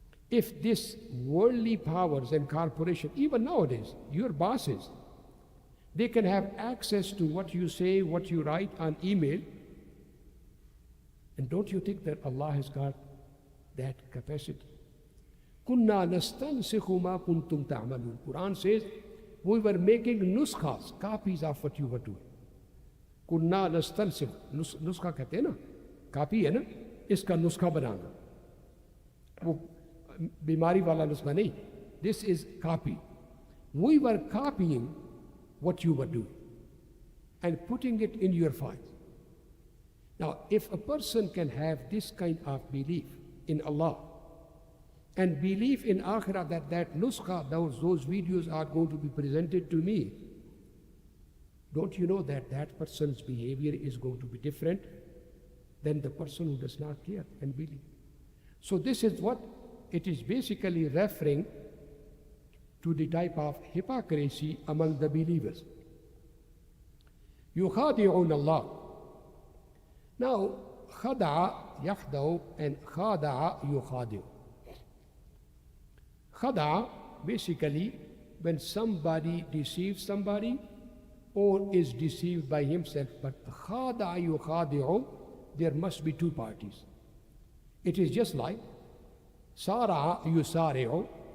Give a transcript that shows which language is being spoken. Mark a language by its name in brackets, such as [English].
[English] If this worldly powers and corporation, even nowadays, your bosses, they can have access to what you say, what you write on email. And don't you think that Allah has got that capacity? [Arabic] Kunna nastansikhu ma kuntum ta'malun. [English] Quran says, we were making nuskhas, copies of what you were doing. [Arabic] Kunna nastansikh, [Hindi] nuskha कहते हैं ना, copy है ना, इसका नुस्खा बनाना. वो बीमारी वाला नुस्खा नहीं. [English] This is copy. We were copying what you were doing and putting it in your files. Now, if a person can have this kind of belief in Allah and belief in Akhirah that nuskha, those videos are going to be presented to me, don't you know that that person's behavior is going to be different than the person who does not care and believe? So this is what it is basically referring to, the type of hypocrisy among the believers. [Arabic] يُخَادِعُونَ اللَّهِ. Now, خَدَعَ يَخْدَعُ and خَادَعَ يُخَادِعُ. [English] Khada, basically, when somebody deceives somebody or is deceived by himself, but khada yukhadi'u, there must be two parties. It is just like sara yusari'u.